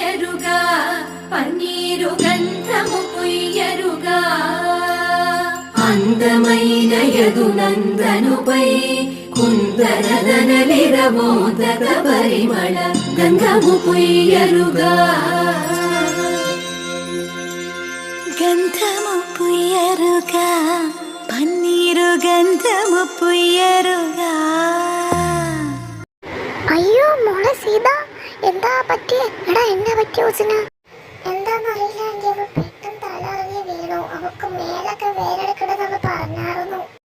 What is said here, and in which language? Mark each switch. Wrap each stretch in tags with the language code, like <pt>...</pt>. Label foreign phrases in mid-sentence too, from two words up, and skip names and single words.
<te>పుయ్యరుగా పన్నీరు గంధము పుయ్యరుగా అందమైన యదునందనుపై కుందరదనలిరమోదక పరిమళ గంధము పుయ్యరుగా గంధము పుయ్యరుగా పన్నీరు గంధము పుయ్యరుగా.</te> <ml>അയ്യോ മോളെ സീത, എന്താ പറ്റിയേ? എടാ എന്നാ പറ്റിയ കൊച്ചിന്? എന്താന്നറിയില്ല, അവൾ പെട്ടെന്ന് തലറിഞ്ഞ് വീണു. അവൾക്ക് മേലൊക്കെ വേരെടുക്കണമെന്ന് പറഞ്ഞായിരുന്നു.</ml>